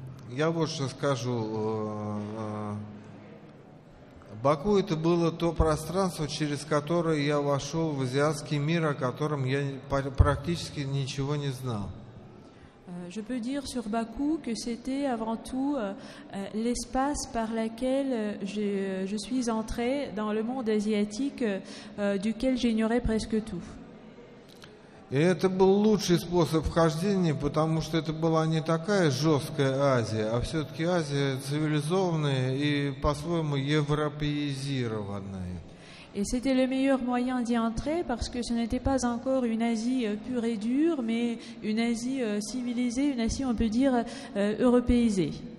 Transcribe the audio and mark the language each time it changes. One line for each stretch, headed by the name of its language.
Russian: Я вот что скажу. Баку — это было то пространство, через которое я вошел в азиатский мир, о котором я практически ничего не знал.
French: Je peux dire sur Bakou que c'était avant tout l'espace par lequel je suis entré dans le monde asiatique duquel j'ignorais presque tout.
Russian: И это был лучший способ вхождения, потому что это была не такая жесткая Азия, а все-таки Азия цивилизованная и по-своему европеизированная.
French: Et c'était le meilleur moyen d'y entrer parce que ce n'était pas encore une Asie pure et dure, mais une Asie civilisée, une Asie, on peut dire, européisée.